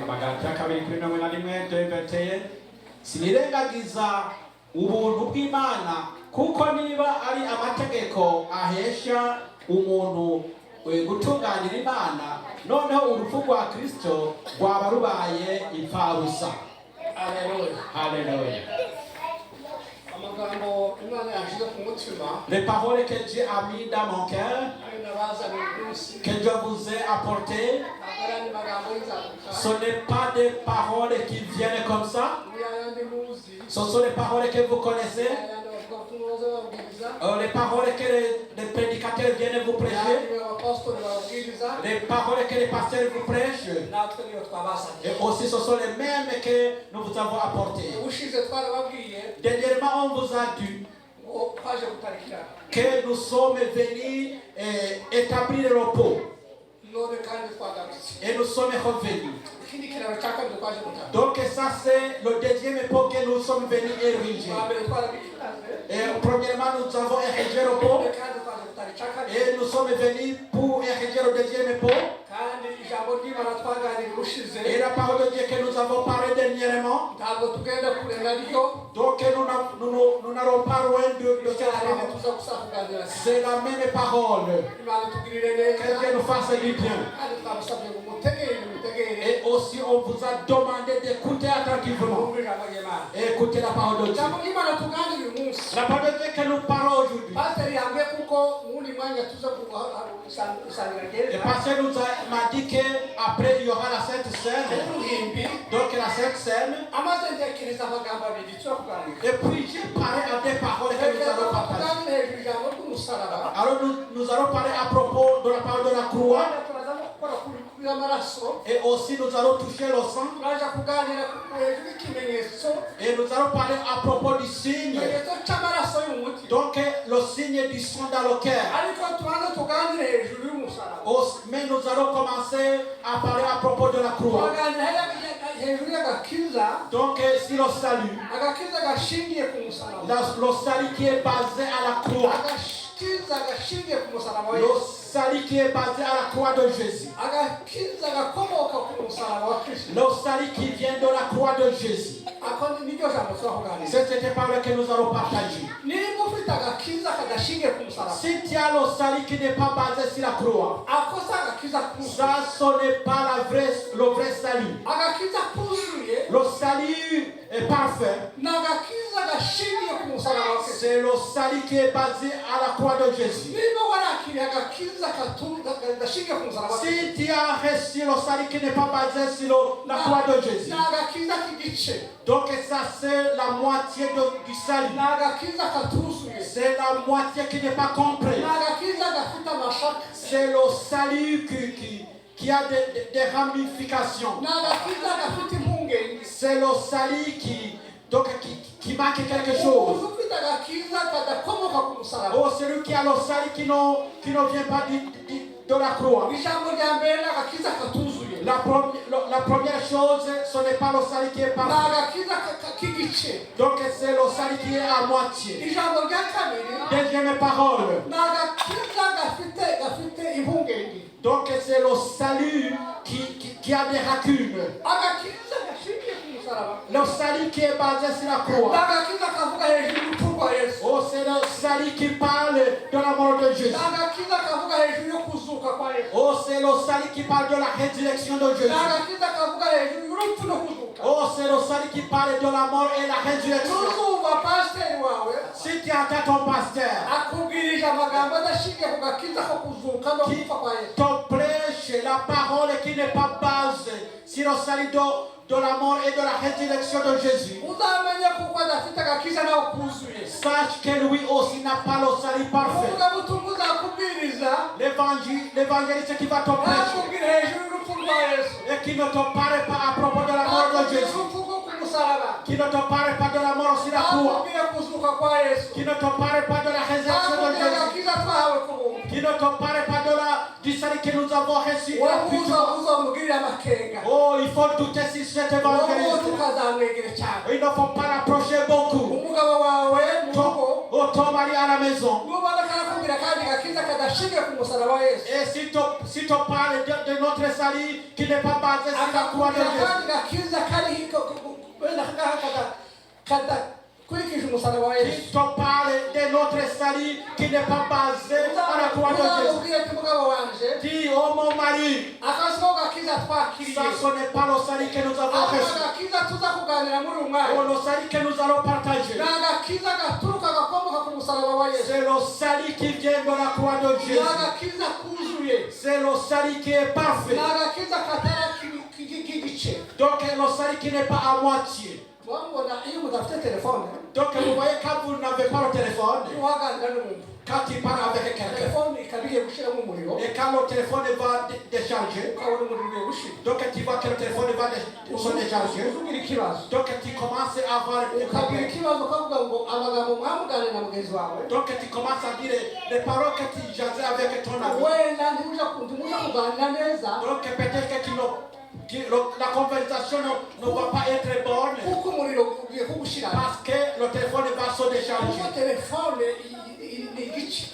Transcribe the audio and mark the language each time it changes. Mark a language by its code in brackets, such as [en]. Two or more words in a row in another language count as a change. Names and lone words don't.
[rw] Abagalatiya kabiri kuri 21, 2:21. Sinirengagiza ubuntu bw'Imana kuko niba ari amategeko ahesha umuntu gutunganira Imana, noneho urupfu rwa Kristo rwaba rubaye impfabusa. Haleluya. Haleluya. Amagambo Imana yashyize ku mutima [fr] Les paroles que Dieu a mis dans mon cœur, [rw] ari nabazaniye umunsi. [fr] que Dieu vous a apportées, [rw] Ntabwo ari magambo y'inzaduka. [fr] ce n'est pas des paroles qui viennent comme ça. [rw] Ni ayandi muzi. [fr] Ce sont les paroles que vous connaissez, [rw] Ayandi bavuga ubutumwa baza babwiriza. [fr] les paroles que les prédicateurs viennent vous prêcher, [rw] Ayandi abapasitori babwiriza. [fr] les paroles que les pasteurs vous prêchent. [rw] Natwe niyo twabasabye. [fr] Et aussi, ce sont les mêmes que nous vous avons apportés. [rw] Ubushize twarababwiye [fr] Dernièrement, on vous a dit [rw] ngo twaje gutarikira. [fr] que nous sommes venus établir le repos. [rw] None kandi twagarutse. [fr] Et nous sommes revenus. [rw] Ikindi kiraro cya kabiri twaje gutarikira. [fr] Donc ça, c'est le deuxième époque que nous sommes venus ériger. [rw] Twambere twarabikiraze. [fr] Et premièrement, nous avons érigé le repos. [rw] None kandi twaje gutarikira kabiri. [fr] Et nous sommes venus pour ériger le deuxième époque. [rw] Kandi ijambo ry'Imana twaganiriye ubushize. [fr] Et la parole de Dieu que nous avons parlé dernièrement. [rw] Ntabwo tugenda kurenga ryo. [fr] Donc nous n'allons pas loin de cette parole. [rw] Tuza gusa kuganira. [fr] C'est la même parole. [rw] Imana itugirire neza. [fr] Que Dieu nous fasse du bien. [rw] Kandi twamusabye ngo mutegere. [fr] Et aussi on vous a demandé d'écouter attentivement. [rw] Mwumve ijambo ry'Imana. [fr] Et écouter la parole de Dieu. [rw] Ijambo ry'Imana tuganira uyu munsi. [fr] La parole de Dieu que nous parlons aujourd'hui. [rw] Pasiteri yambwiye kuko uwundi mwanya tuza gusangira [fr] Et [rw] gereza. [fr] parce que m'a dit qu'après il y aura la Sainte Seine. [rw] Uruhimbi. [fr] Donc la Sainte Seine. [rw] Amaze ntekereza amagambo abiri tuza kuganira. [fr] Et puis j'ai parlé à des paroles que nous allons partager. [rw] Tuganire hejuru ijambo ry'umusaraba. [fr] Alors nous allons parler à propos de la parole de la croix. [rw] Turaza gukora kuri amaraso. [fr] Et aussi nous allons toucher le sang. [rw] Turaza kuganira hejuru y'ikimenyetso. [fr] Et nous allons parler à propos du signe. [rw] Ikimenyetso cy'amaraso y'umutima. [fr] Donc le signe du sang dans le cœur. [rw] Ariko tubanza tuganire hejuru y'umusaraba. [fr] Mais nous allons commencer à parler à propos de la croix. [rw] Tuganira hejuru y'agakiza. [fr] Donc si le salut, [rw] Agakiza gashingiye ku musaraba. [fr] le salut qui est basé à la croix. [rw] Agakiza gashingiye ku musaraba wa [fr] Le [rw] Yesu. [fr] salut qui est basé à la croix de Jésus. [rw] Agakiza gakomoka ku musaraba wa Kristo. [fr] Le salut qui vient de la croix de Jésus. [rw] Ako niryo jambo tuza kuganira. [fr] C'est cette parole que nous allons partager. [rw] Niba ufite agakiza kadashingiye ku musaraba. [fr] Si tu as le salut qui n'est pas basé sur la croix, [rw] Ako si agakiza kuzuye. [fr] ça ce n'est pas le vrai salut. [rw] Agakiza kuzuye [fr] Le salut est parfait. [rw] ni agakiza gashingiye ku musaraba wa Kristo. [fr] C'est le salut qui est basé à la croix de Jésus. [rw] Niba warakiriye agakiza gashingiye ku musaraba wa Kristo. [fr] Si tu as reçu le salut qui n'est pas basé sur la croix de Jésus, [rw] Ni agakiza k'igice. [fr] donc ça c'est la moitié du salut. [rw] Ni agakiza katuzuye. [fr] C'est la moitié qui n'est pas compris. [rw] ni agakiza gafite amashaka, [fr] C'est le salut qui a des ramifications. [rw] ni agakiza gafite impungenge. [fr] C'est le salut qui manque quelque chose. [rw] umuntu ufite agakiza kadakomoka ku musaraba, [fr] Oh, celui qui a le salut qui ne vient pas de la croix. [rw] ijambo rya mbere ni agakiza katuzuye, [fr] La première chose, ce n'est pas le salut qui est [rw] ni [fr] parfait. [rw] agakiza k'igice. [fr] Donc c'est le salut qui est à moitié. [rw] ijambo rya kabiri [fr] Deuxième parole. [rw] ni agakiza gafite impungenge, [fr] Donc c'est le salut qui a des lacunes. [rw] agakiza gashingiye ku musaraba, [fr] Le salut qui est basé sur la [rw] ni [fr] croix. [rw] agakiza kavuga hejuru y'urupfu rwa Yesu, [fr] Oh, c'est le salut qui parle de la mort de Jésus. [rw] ni agakiza kavuga hejuru yo kuzuka kwa Yesu, [fr] Oh, c'est le salut qui parle de la résurrection de [rw] ni [fr] Jésus. [rw] agakiza kavuga hejuru y'urupfu no kuzuka. [fr] Oh, c'est le salut qui parle de la mort et la résurrection. [rw] Nuzumva pasiteri wawe [fr] Si tu entends ton pasteur [rw] akubwirije amagambo adashingiye ku gakiza ko kuzuka no gupfa kwa Yesu, [fr] te prêche la parole qui n'est pas basée sur le salut de la mort et de la résurrection de Jésus, [rw] uzamenye kuko adafite agakiza nawe kuzuye. [fr] sache que lui aussi n'a pas le salut parfait. [rw] umuvugabutumwa uzakubwiriza [fr] L'évangéliste qui va te prêcher [rw] nakubwira hejuru y'urupfu rwa Yesu, [fr] et qui ne te parle pas à propos de la mort de [rw] nakubwira [fr] Jésus, [rw] urupfu rwo ku musaraba, [fr] qui ne te parle pas de la mort sur la croix, [rw] nakubwira kuzuka kwa Yesu, [fr] qui ne te parle pas de la résurrection de [rw] nakubwira [fr] Jésus, [rw] agakiza twahawe ku buntu, [fr] qui ne te parle pas du salut que nous avons reçu gratuitement. [rw] uzamugirira amakenga, [fr] Oh, il faut douter sur cet évangéliste. [rw] tukazamwegera cyane. [fr] Il ne faut pas l'approcher beaucoup. [rw] umugabo wawe mu rugo [fr] Ton mari à la maison. [rw] nubona karakubwira kandi gakiza kadashingiye ku musaraba wa Yesu, [fr] Et si tu parles de notre salut qui n'est pas basé sur la croix de [rw] akakubwira [fr] Jésus, [rw] kandi gakiza kari wenda kadakurikije umusaraba wa [fr] si [rw] Yesu, [fr] tu parles de notre salut qui n'est pas basé à la croix de Jésus, [rw] uzamubwire ati mugabo wanje [fr] dis, oh mon mari, [rw] akazi ko gakiza twakiriye, [fr] ça ce n'est pas le salut que nous avons [rw] ako [fr] reçu. [rw] gakiza tuza kuganira muri uyu [fr] Oh, [rw] mwanya [fr] le salut que nous allons partager, [rw] ni agakiza gaturuka gakomoka ku musaraba wa Yesu, [fr] c'est le salut qui vient de la croix de [rw] ni [fr] Jésus. [rw] agakiza kuzuye, [fr] C'est le salut qui est parfait. [rw] ni agakiza katari k'igice. [fr] Donc le salut qui n'est pas à moitié. [rw] wabona iyo mudafite telefone [fr] Donc vous voyez quand vous n'avez pas le téléphone, [rw] waganira n'umuntu, [fr] quand tu parles avec quelqu'un, [rw] telefone ikabiye gushiramo umuriro, [fr] et quand le téléphone va décharger, [rw] ukabona umuriro ugiye gushira, [fr] donc tu vois que le téléphone va se décharger, [rw] uzugira ikibazo, [fr] donc tu commences à avoir des [rw] ukagira [fr] problèmes. [rw] ikibazo ukavuga ngo amagambo mwamuganira na mugenzi wawe [fr] Donc tu commences à dire les paroles que tu jasais avec ton ami. [rw] wenda ntimuja kuganira neza [fr] Donc peut-être la conversation ne va pas être bonne [rw] kuko umuriro ugiye kugushira, [fr] parce que le téléphone va se [rw] kuko [fr] décharger. [rw] telefone ni igice,